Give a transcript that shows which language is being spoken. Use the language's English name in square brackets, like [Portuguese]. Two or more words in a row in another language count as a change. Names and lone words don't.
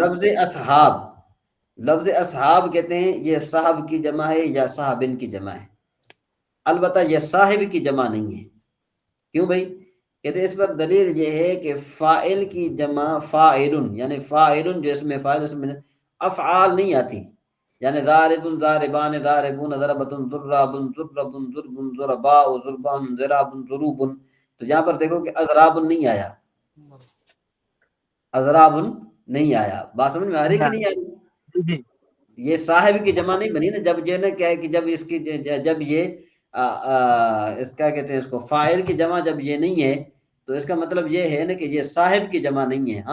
[Urdu] لفظ اصحاب، لفظ اصحاب کہتے ہیں یہ صاحب کی جمع ہے یا صاحبن کی جمع ہے. البتہ یہ صاحب کی جمع نہیں ہے. کیوں بھائی؟ کہتے ہیں اس پر دلیل یہ ہے کہ فاعل کی جمع فاعلن، یعنی فاعلن جو اس میں فاعل اس میں افعال نہیں آتی. [Arabic] یعنی ضاربن ضاربان ضاربون ضربتن ضرابن ضربن ضربن ضرباء ضربان ضرابن ضروبن. [Urdu] تو یہاں پر دیکھو کہ اضرابن نہیں آیا، اضرابن نہیں آیا. بات سمجھ میں آ رہی کہ نہیں آ رہی؟ جی جی یہ صاحب کی جمع نہیں بنی نا. جب یہ نا کیا ہے کہ جب اس کی جب یہ اس کیا کہتے ہیں اس کو فاعل کی جمع جب یہ نہیں ہے تو اس کا مطلب یہ ہے نا کہ یہ صاحب کی جمع نہیں ہے.